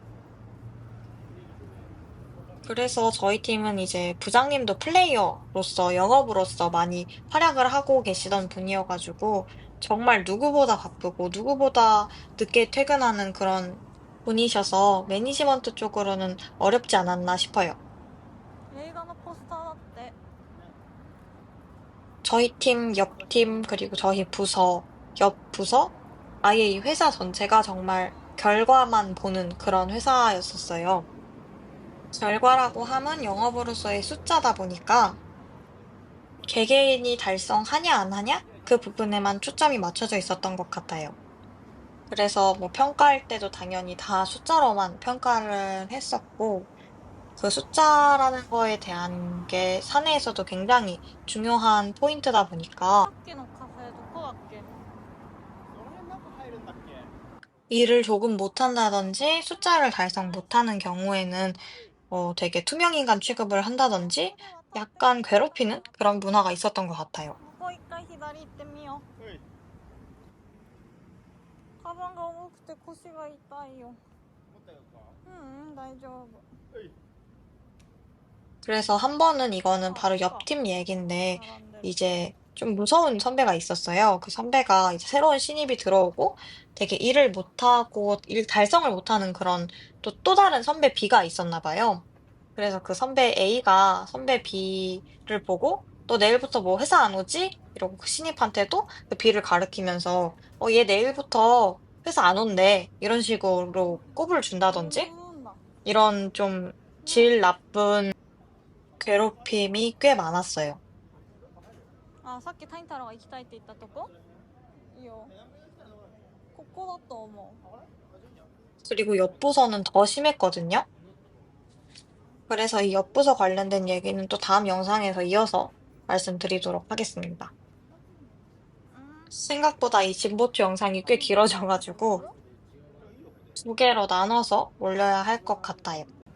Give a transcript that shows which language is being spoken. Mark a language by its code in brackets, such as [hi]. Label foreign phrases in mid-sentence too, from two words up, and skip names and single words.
[ko] 그래서 저희 팀은 이제 부장님도 플레이어로서 영업으로서 많이 활약을 하고 계시던 분이어가지고 정말 누구보다 바쁘고 누구보다 늦게 퇴근하는 그런 분이셔서 매니지먼트 쪽으로는 어렵지 않았나 싶어요. [ja] 映画のポスターだって [ko] 저희 팀, 옆 팀, 그리고 저희 부서, 옆 부서, 아예 이 회사 전체가 정말 결과만 보는 그런 회사였었어요. 결과라고 하면 영업으로서의 숫자다 보니까 개개인이 달성하냐 안 하냐? 그 부분에만 초점이 맞춰져 있었던 것 같아요. 그래서 뭐 평가할 때도 당연히 다 숫자로만 평가를 했었고 그 숫자라는 거에 대한 게 사내에서도 굉장히 중요한 포인트다 보니까 [ja] さっきのカフェどこだっけ？ [ko] 일을 조금 못한다든지 숫자를 달성 못하는 경우에는 되게 투명인간 취급을 한다든지 약간 괴롭히는 그런 문화가 있었던 것 같아요. [ja] ここ一回左行ってみよう。カバンが重くて腰が痛いよ。大丈夫。 [ko] 그래서 한 번은 이거는 바로 옆팀 얘긴데 이제 좀 무서운 선배가 있었어요. 그 선배가 이제 새로운 신입이 들어오고 되게 일을 못하고 일 달성을 못하는 그런 또 다른 선배 B가 있었나 봐요. 그래서 그 선배 A가 선배 B를 보고 너 내일부터 뭐 회사 안 오지? 이러고 그 신입한테도 그 B를 가리키면서 얘 내일부터 회사 안 온대. 이런 식으로 꼽을 준다든지 [ja] んだ。 [ko] 이런 좀 질 나쁜 괴롭힘이 꽤 많았어요. [ja] あ、さっき谷太郎が行きたいって言ったとこ？いいよ。ここだと思う。 [ko] 그리고 옆부서는 더 심했거든요. 그래서 이 옆부서 관련된 얘기는 또 다음 영상에서 이어서 말씀드리도록 하겠습니다. 생각보다 이 진보초 영상이 꽤 길어져가지고 두 개로 나눠서 올려야 할 것 같아요.